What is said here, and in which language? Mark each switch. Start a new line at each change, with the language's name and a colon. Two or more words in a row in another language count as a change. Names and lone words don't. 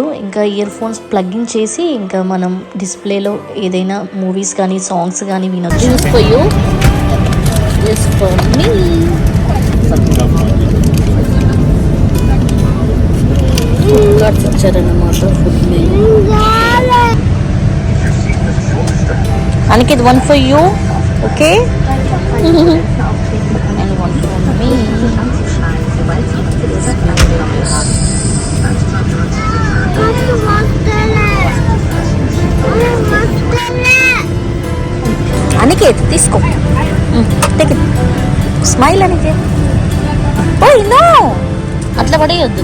Telugu: ఇంకా
English: earphones plug-in
Telugu: చేసి ఇంకా మనం డిస్ప్లేలో ఏదైనా మూవీస్ కానీ సాంగ్స్ కానీ వినొచ్చు. ఇచ్చారన్నమాట
English: food menu. అనికేత్ 1 for you, okay? And 1 for me.
Telugu: అనికేత్ తీసుకో,
English: take it.
Telugu: స్మైల్ అనికేత్. ఓయ్ నో, అట్లా పడేయొద్దు.